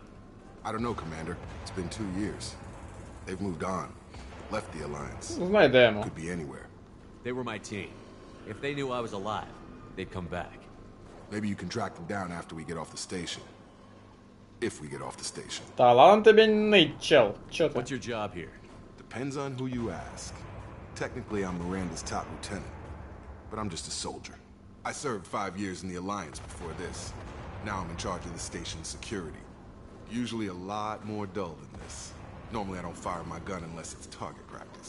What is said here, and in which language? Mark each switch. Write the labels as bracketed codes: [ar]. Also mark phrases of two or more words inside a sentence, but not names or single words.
[en] I don't know, Commander. It's been 2 years. They've moved on. Left the Alliance. [uk] Знайдемо. [en] Could be anywhere. They were my team. If they knew I was alive, they'd come back. Maybe you can track them down after we get off the station. If we get off the station. [uk] Та ладно тобі нить, чел. Чо ти? [en] What's your job here? Depends on who you ask. Technically, I'm Miranda's top lieutenant. But I'm just a soldier. I served 5 years in the Alliance before this. Now I'm in charge of the station's security. Usually a lot more dull than this. Normally I don't fire my gun unless it's target practice.